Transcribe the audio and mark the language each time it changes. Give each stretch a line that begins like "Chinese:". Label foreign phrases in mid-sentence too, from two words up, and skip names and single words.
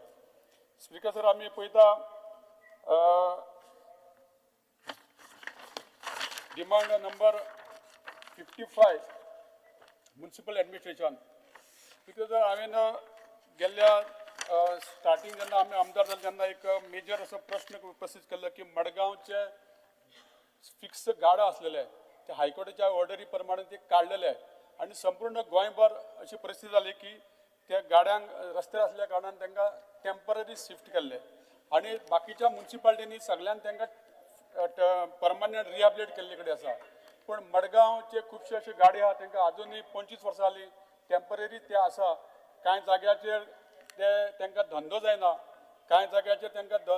English: Speaker sir,
Konkani: आमी पळयता
English: demand number 55 municipal administration.
Konkani: बिकॉज हांवें गेल्ल्या स्टार्टींग जेन्ना आमी आमदार जाले तेन्ना एक मेजर असो प्रश्न उपस्थित केल्लो की मडगांवचे फिक्स गाडा
Marathi: असलेले आहे ते हायकोर्टाच्या ऑर्डरी प्रमाणे ते काढलेले आहे आणि संपूर्ण गोंयभर अशी परिस्थिती झाली
Konkani: की त्या गाड्यांक रस्त्यार असल्या कारणान तांकां टेम्पररी शिफ्ट केल्ले आणि बाकीच्या म्युन्सिपाल्टीनी सगळ्यान तांकां परमनंट रिहॅबिलिट केल्ले कडेन आसा पण मडगांवचे खुबशे अशे गाडी आहा तांकां अजुनूय 25 वर्सां जालीं टेम्पररी ते आसा कांय जाग्याचेर ते तांकां धंदो जायना कांय जाग्याचेर तांकां